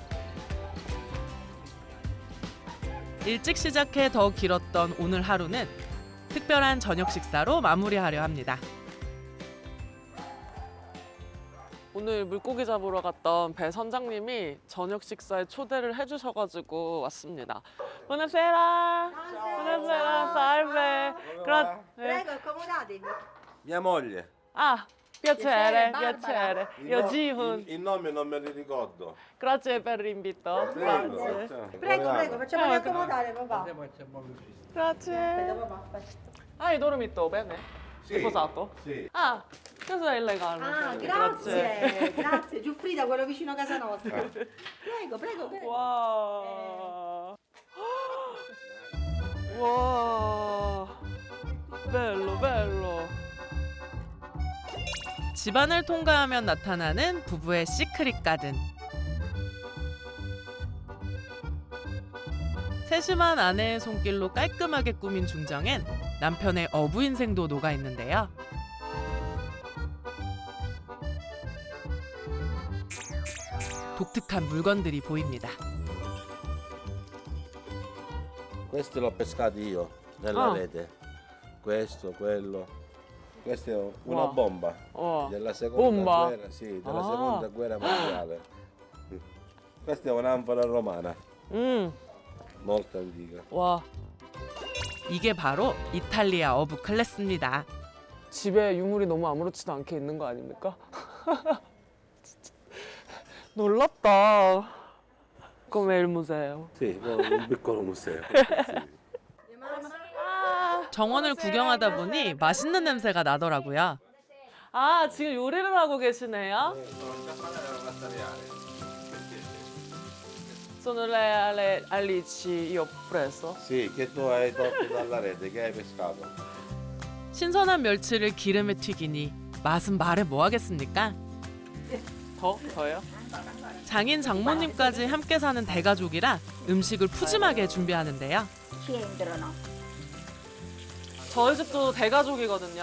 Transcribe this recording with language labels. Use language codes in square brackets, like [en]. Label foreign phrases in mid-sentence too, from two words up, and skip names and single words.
[ko] 일찍 시작해 더 길었던 오늘 하루는 특별한 저녁 식사로 마무리하려 합니다. 오늘 물고기 잡으러 갔던 배 선장님이 저녁 식사에 초대를 해주셔가지고 왔습니다. [it] Buonasera. Buonasera, salve. Prego, accomodatevi. Mia moglie. Ah, piacere, piacere. Io Jihun. Il nome non me li ricordo. Grazie per l'invito. Prego. Grazie. Prego, prego, facciamoli accomodare, papà. Grazie. Aspetta, papà, aspetta. Hai dormito bene? Sì. Hai posato? Sì. Ah, cosa è illegale? Ah, grazie, grazie. Giuffrida, quello vicino a casa nostra. Prego, prego, prego. Wow. Wow. Bello, bello. [ko] 집안을 통과하면 나타나는 부부의 시크릿 가든. 세심한 아내의 손길로 깔끔하게 꾸민 중정엔 남편의 어부 인생도 녹아 있는데요. 독특한 물건들이 보입니다. [it] Questi l'ho pescati io nella Ah. rete. Questo, quello. Questa è una Wow. bomba Oh. della seconda Bomba? guerra, sì, della Ah. seconda guerra mondiale. Questa è un'anfora romana, molto antica. [ko] 와. 이게 바로 이탈리아 어부 클래스입니다. 집에 유물이 너무 아무렇지도 않게 있는 거 아닙니까? 놀랍다. [it] Come il museo. Sì, un piccolo museo. [ko] 정원을 구경하다 보니 맛있는 냄새가 나더라고요. 아, 지금 요리를 하고 계시네요? Sono le alici io ho preso. Sì, che tu hai tolto dalla rete, che hai pescato. 신선한 멸치를 기름에 튀기니 맛은 말해 뭐 하겠습니까? 더요? 장인 장모님까지 함께 사는 대가족이라 음식을 푸짐하게 준비하는데요. 저희 집도 대가족이거든요.